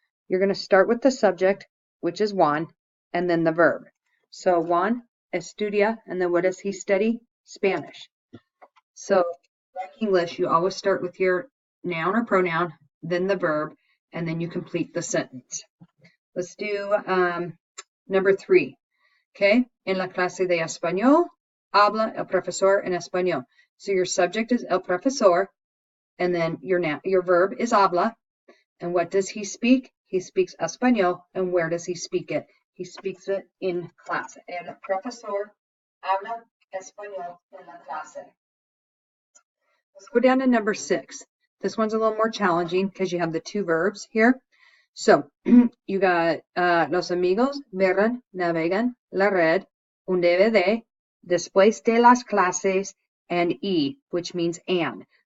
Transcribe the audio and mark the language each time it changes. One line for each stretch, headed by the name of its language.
English: You're going to start with the subject, which is Juan, and then the verb. So Juan estudia, and then what does he study? Spanish. So like English, you always start with your noun or pronoun, then the verb, and then you complete the sentence. Let's do number 3.
Spanish: Okay, en la clase de español, habla el profesor en español.
English: So your subject is el profesor, and then your verb is habla. And what does he speak? He speaks español. And where does he speak it? He speaks it in class.
Spanish: El profesor habla español en la clase.
English: Let's go down to number 6. This one's a little more challenging because you have the two verbs here. So you got
Spanish: los amigos miran, navegan la red, un DVD, después de las clases,
English: and y, which means and.